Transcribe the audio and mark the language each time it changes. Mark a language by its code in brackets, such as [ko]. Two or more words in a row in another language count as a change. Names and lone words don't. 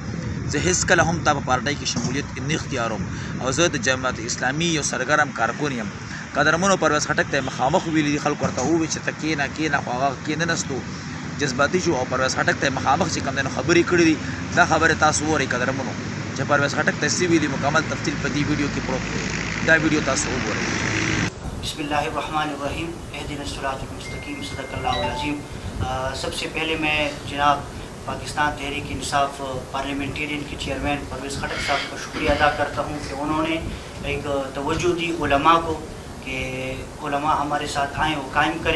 [ps] زه هېڅکله هم تا په پارټۍ کې شمولیت نه اختیاروم، او زه د جماعت اسلامي یو سرګرم کارکون یم. قدرمنو پرویز خټک ته یې مخامخ ویلي دي، خلکو ورته وویل چې ته کښېنه کښېنه، خو هغه کښېننستو، جذباتي شو او پرویز خټک ته یې مخامخ چې کوم دی نو خبرې کړي دي. دا خبرې تاسو وورئ قدرمنو چې پرویز خټک ته څه ویلي، مکمل تفصیل په دې ویډیو کې پروت دی. دا ویډیو تاسو وګورئ. [ar] بسم اللہ الرحمن الرحیم. اهدنا الصراط المستقیم. صدق اللہ العظیم. [ur] سب سے پہلے میں جناب پاکستان تحریک انصاف پارلیمنٹیرین کے چیئرمین پرویز خٹک صاحب کا شکریہ ادا کرتا ہوں کہ انہوں نے ایک توجہ دی علماء کو کہ علماء ہمارے ساتھ آئیں وہ قائم کریں.